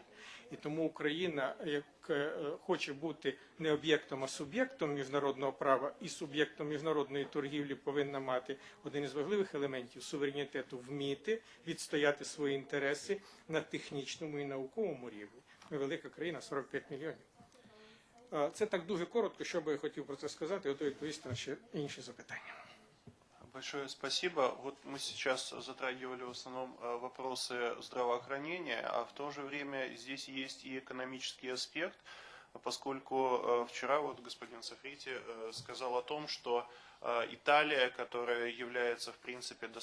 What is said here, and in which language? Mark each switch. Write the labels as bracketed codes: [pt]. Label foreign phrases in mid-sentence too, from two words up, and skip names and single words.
[uk] І тому Україна, як хоче бути не об'єктом, а суб'єктом міжнародного права і суб'єктом міжнародної торгівлі, повинна мати один із важливих елементів суверенітету – вміти відстояти свої інтереси на технічному і науковому рівні. Ми велика країна, 45 мільйонів. Це так дуже коротко, що би я хотів про це сказати, готовий відповісти на ще інші запитання. [ru] Большое спасибо. Вот мы сейчас затрагивали в основном вопросы здравоохранения, а в то же время здесь есть и экономический аспект, поскольку вчера вот господин Соффритти сказал о том, что Италия, которая является в принципе